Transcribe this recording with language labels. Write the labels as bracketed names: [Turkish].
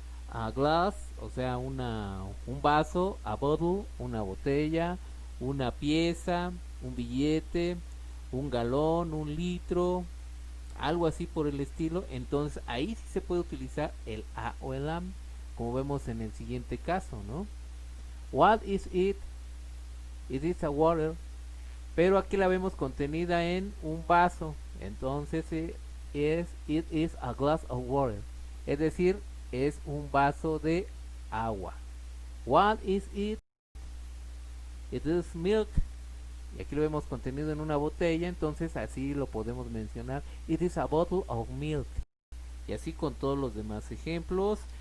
[Spanish] A glass, o sea, un vaso, a bottle, una botella, una pieza, un billete, un galón, un litro, algo así por el estilo. Entonces ahí sí se puede utilizar el a o el am, como vemos en el siguiente caso, ¿no? What is it? It is a water. Pero aquí la vemos contenida en un vaso. [English] Entonces it is a glass of water. [Spanish] Es decir, es un vaso de agua. [English] What is it? It is milk. [Spanish] Y aquí lo vemos contenido en una botella, entonces así lo podemos mencionar. [English] It is a bottle of milk. [Spanish] Y así con todos los demás ejemplos.